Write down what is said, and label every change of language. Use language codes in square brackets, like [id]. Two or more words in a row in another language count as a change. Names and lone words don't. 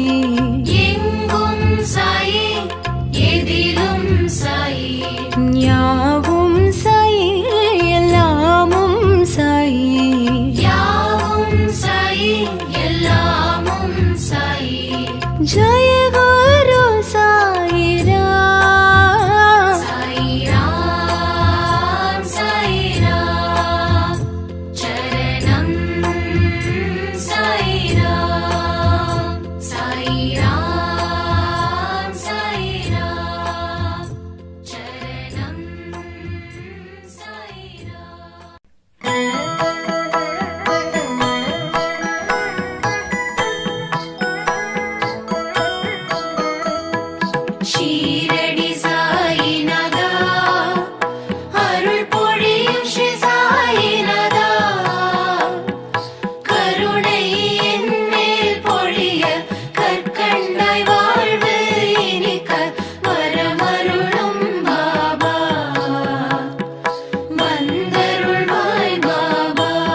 [ta] எங்கும் சாயி எதிலும் சாயி, யாவும் சாயி எல்லாமும் சாயி, யாவும் சாயி எல்லாமும் சாயி। [hi] जय गुरु साई राम। साई राम चरणं साई राम। साई राम चरणं साई राम। [ta] ஷீரடி சாயிநாதா அருள் பொழியும் ஸ்ரீ சாயிநாதா, கருணை என் மேல் பொழிய கற்கண்டாய் வாழ்வு இனிக்க வரமருளும் பாபா, வந்தருள்வாய் பாபா।